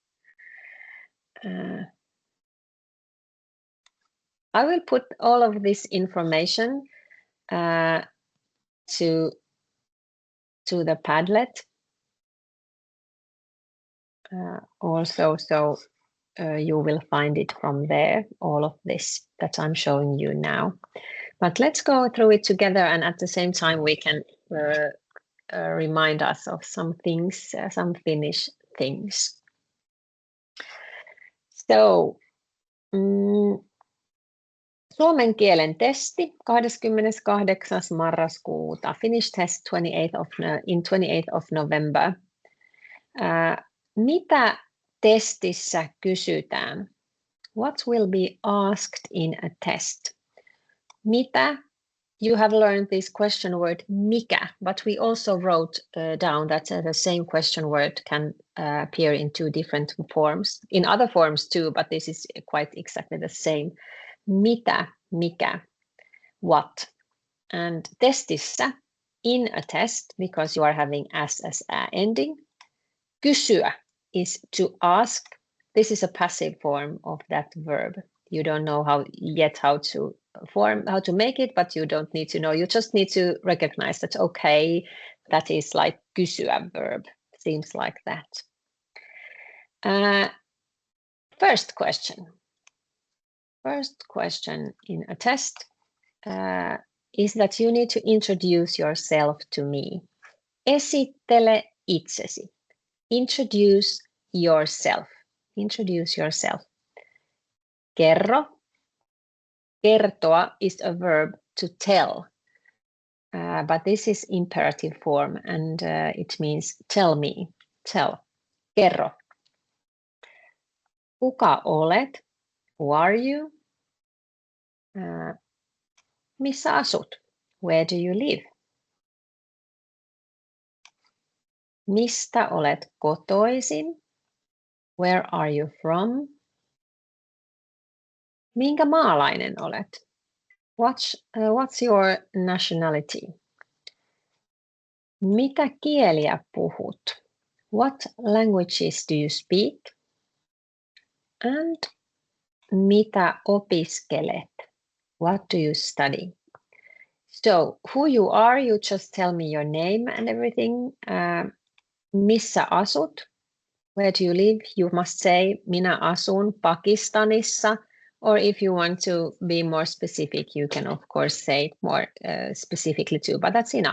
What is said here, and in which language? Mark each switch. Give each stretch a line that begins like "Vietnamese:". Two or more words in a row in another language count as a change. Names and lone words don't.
English: I will put all of this information to the Padlet also, so you will find it from there, all of this that I'm showing you now. But let's go through it together, and at the same time we can remind us of some things, some Finnish things. So,
Finnish: suomen kielen testi 28.
English: marraskuuta, Finnish test 28th of November.
Finnish: Mitä testissä kysytään?
English: What will be asked in a test?
Finnish: Mitä?
English: You have learned this question word mikä, but we also wrote down that the same question word can appear in two different forms, in other forms too, but this is quite exactly the same.
Finnish: Mitä, mikä,
English: what. And testissä, in a test, because you are having as a ending, kysyä is to ask. This is a passive form of that verb. You don't know how to make it, but you don't need to know. You just need to recognize that, okay, that is like kysyä verb. Seems like that. First question. First question in a test is that you need to introduce yourself to me.
Finnish: Esittele itsesi.
English: Introduce yourself. Introduce yourself.
Finnish: Kerro.
English: Kertoa is a verb to tell, but this is imperative form, and it means tell me. Tell.
Finnish: Kerro. Kuka olet?
English: Who are you?
Finnish: Missä asut?
English: Where do you live?
Finnish: Mistä olet kotoisin?
English: Where are you from?
Finnish: Minkä maalainen olet?
English: What's your nationality?
Finnish: Mitä kieliä puhut?
English: What languages do you speak?
Finnish: And mitä opiskelet?
English: What do you study? So, who you are, you just tell me your name and everything.
Finnish: Missä asut?
English: Where do you live? You must say,
Finnish: minä asun Pakistanissa.
English: Or if you want to be more specific, you can of course say it more specifically too, but that's enough.